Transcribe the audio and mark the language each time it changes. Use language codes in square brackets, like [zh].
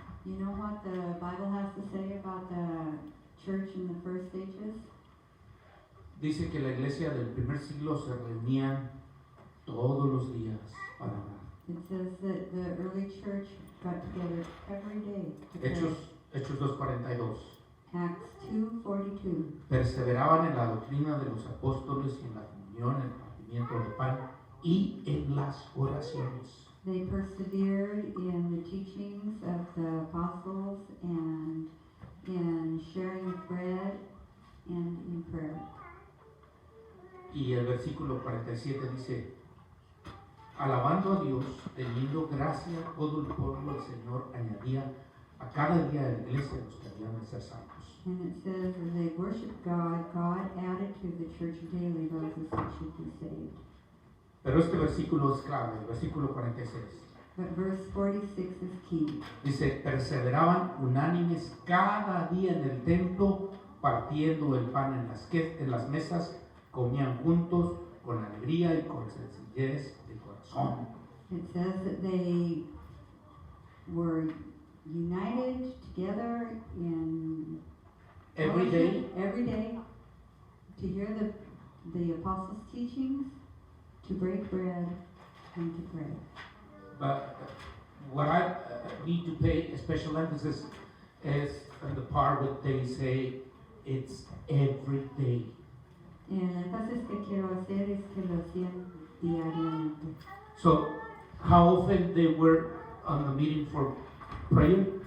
[en] You know what the Bible has to say about the church in the first stages? [es] Dice que la iglesia del primer siglo se reunían todos los días para orar. [en] It says that the early church got together every day to pray. [es] Hechos 2:42. [en] Acts 2:42. [es] Perseveraban en la doctrina de los apóstoles y en la comunión, en el partimiento de pan y en las oraciones. [en] They persevered in the teachings of the apostles and in sharing of bread and in prayer. [es] Y el versículo 47 dice: alabando a Dios, teniendo gracia, todo el pueblo del Señor añadía a cada día de la iglesia los que habían de ser salvos. [en] And it says, as they worshiped God, God added to the church daily those that should be saved. [es] Pero este versículo es clave, el versículo 46. [en] But verse 46 is key. [es] Dice: perseveraban unánimes cada día en el templo, partiendo el pan en las mesas, comían juntos con alegría y con sencillez de corazón. [en] It says that they were united together in Every day, every day to hear the apostles' teachings, to break bread, and to pray. but what I need to pay special emphasis is on the part where they say it's every day. [es] El énfasis que quiero hacer es que lo hacían diariamente. [en] So, how often they were on the meeting for prayer?